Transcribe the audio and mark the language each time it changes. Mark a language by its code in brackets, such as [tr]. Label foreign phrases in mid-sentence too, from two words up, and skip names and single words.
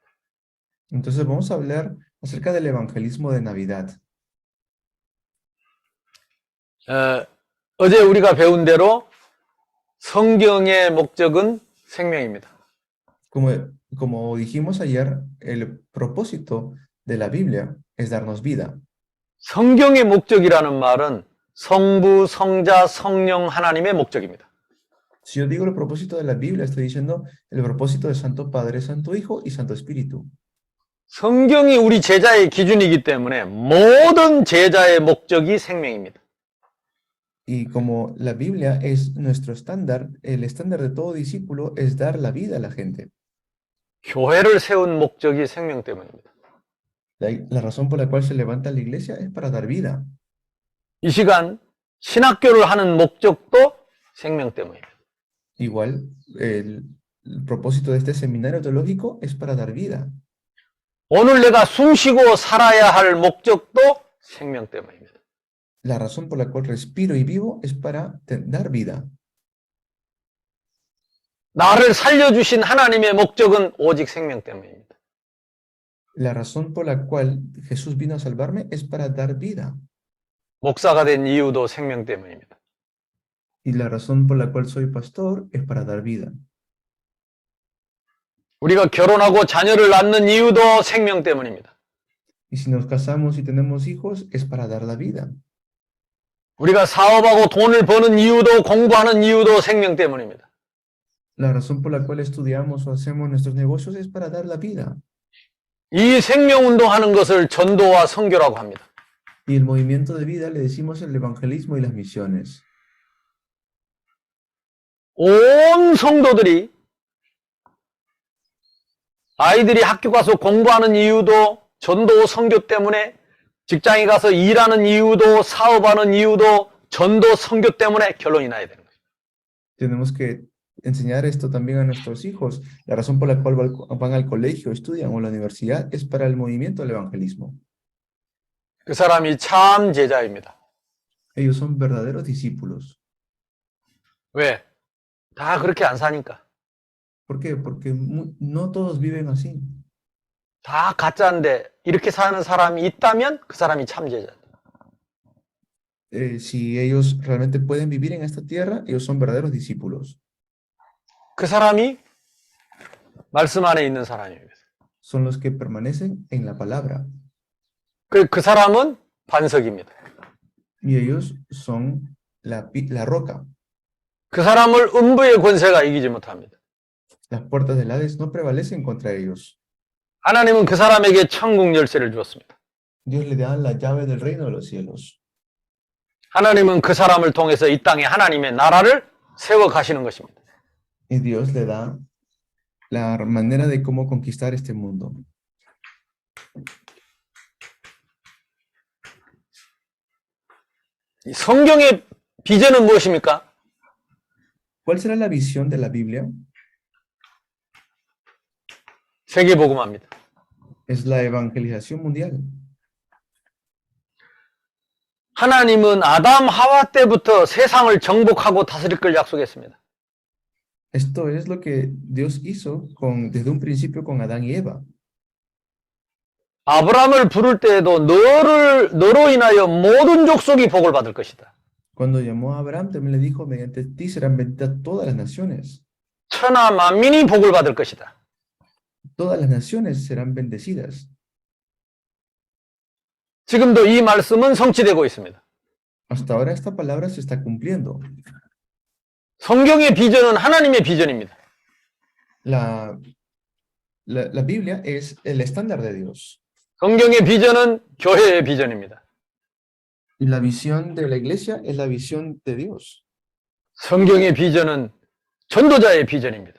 [es] Entonces vamos a hablar acerca del evangelismo de Navidad. [ko] 어제 우리가 배운 대로 성경의 목적은 생명입니다. [es] Como dijimos ayer, el propósito de la Biblia es darnos vida. [ko] 성경의 목적이라는 말은 성부, 성자, 성령 하나님의 목적입니다. [es] Si yo digo el propósito de la Biblia, estoy diciendo el propósito de Santo Padre, Santo Hijo y Santo Espíritu. [ko] 성경이 우리 제자의 기준이기 때문에 모든 제자의 목적이 생명입니다. [es] Y como la Biblia es nuestro estándar, el estándar de todo discípulo es dar la vida a la gente. [ko] 교회를 세운 목적이 생명 때문입니다. [es] La razón por la cual se levanta la iglesia es para dar vida. [ko] 이 시간 신학교를 하는 목적도 생명 때문입니다. [es] Igual, el propósito de este seminario teológico es para dar vida. [ko] 오늘 내가 숨쉬고 살아야 할 목적도 생명 때문입니다. [es] La razón por la cual respiro y vivo es para dar vida. [ko] 나를 살려주신 하나님의 목적은 오직 생명 때문입니다. [es] La razón por la cual Jesús vino a salvarme es para dar vida. [ko] 목사가 된 이유도 생명 때문입니다. [es] Y la razón por la cual soy pastor es para dar vida. [ko] 우리가 결혼하고 자녀를 낳는 이유도 생명 때문입니다. [es] Y si nos casamos y tenemos hijos es para dar la vida. [ko] 우리가 사업하고 돈을 버는 이유도 공부하는 이유도 생명 때문입니다. [es] La razón por la cual estudiamos o hacemos nuestros negocios es para dar la vida. [ko] 이 생명 운동하는 것을 전도와 선교라고 합니다. [es] Y el movimiento de vida le decimos el evangelismo y las misiones. [ko] 온 성도들이 아이들이 학교 가서 공부하는 이유도 전도 선교 때문에, 직장에 가서 일하는 이유도, 사업하는 이유도 전도 선교 때문에 결론이 나야 되는 거죠. [es] Tenemos que enseñar esto también a nuestros hijos. La razón por la cual van al colegio, estudian o a la universidad es para el movimiento del evangelismo. [ko] 그 사람이 참 제자입니다. [es] Ellos son verdaderos discípulos. [ko] 왜? 다 그렇게 안 사니까. [es] ¿Por qué? Porque no todos viven así. [ko] 다 가짜인데 이렇게 사는 사람이 있다면 그 사람이 참 제자다. [es] Si ellos realmente pueden vivir en esta tierra, ellos son verdaderos discípulos. [ko] 그 사람이 말씀 안에 있는 사람입니다. [es] Son los que permanecen en la palabra. [ko] 그 사람은 반석입니다. [es] Y ellos son la roca. [ko] 그 사람을 음부의 권세가 이기지 못합니다. [es] Las puertas del Hades no prevalecen contra ellos. [ko] 하나님은 그 사람에게 천국 열쇠를 주었습니다. [es] Dios le da la llave del reino de los cielos. [ko] 하나님은 그 사람을 통해서 이 땅에 하나님의 나라를 세워 가시는 것입니다. [es] Y Dios le da la manera de cómo conquistar este mundo. [ko] 성경의 비전은 무엇입니까? [es] ¿Cuál será la visión de la Biblia? [ko] 세계복음화입니다. [es] Es la evangelización mundial. [ko] 하나님은 아담 하와 때부터 세상을 정복하고 다스릴 걸 약속했습니다. [es] Esto es lo que Dios hizo desde un principio con Adán y Eva. [ko] 아브라함을 부를 때에도 너로 인하여 모든 족속이 복을 받을 것이다. [es] Cuando llamó a Abraham, también le dijo, mediante ti serán benditas todas las naciones. [ko] 천하 만민이 복을 받을 것이다. [es] todas las naciones serán bendecidas. [ko] 지금도 이 말씀은 성취되고 있습니다. [es] Hasta ahora esta palabra se está cumpliendo. [ko] 성경의 비전은 하나님의 비전입니다. [es] La Biblia es el estándar de Dios. [ko] 성경의 비전은 교회의 비전입니다. [es] Y la visión de la iglesia es la visión de Dios. [ko] 성경의 비전은 전도자의 비전입니다.